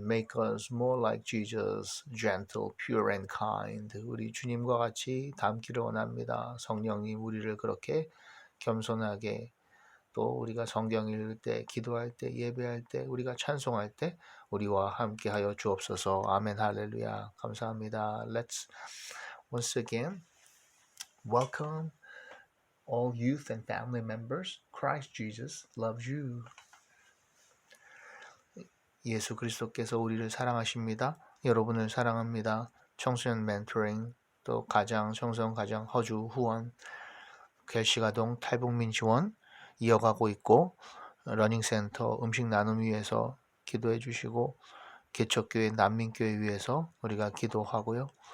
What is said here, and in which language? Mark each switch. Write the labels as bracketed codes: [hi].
[en] Make us more like Jesus, gentle, pure and kind. [ko] 우리 주님과 같이 닮기를 원합니다. 성령님 우리를 그렇게 겸손하게 또 우리가 성경 읽을 때, 기도할 때, 예배할 때, 우리가 찬송할 때 우리와 함께 하여 주옵소서. 아멘. 할렐루야. 감사합니다. [en] Let's once again welcome all youth and family members. Christ Jesus loves you. [ko] 예수 그리스도께서 우리를 사랑하십니다. 여러분을 사랑합니다. 청소년 멘토링, 또 가정, 청소년 가정 허주 후원, 결시가동 탈북민 지원 이어가고 있고 러닝센터 음식 나눔 위해서 기도해 주시고 개척교회 난민교회 위해서 우리가 기도하고요.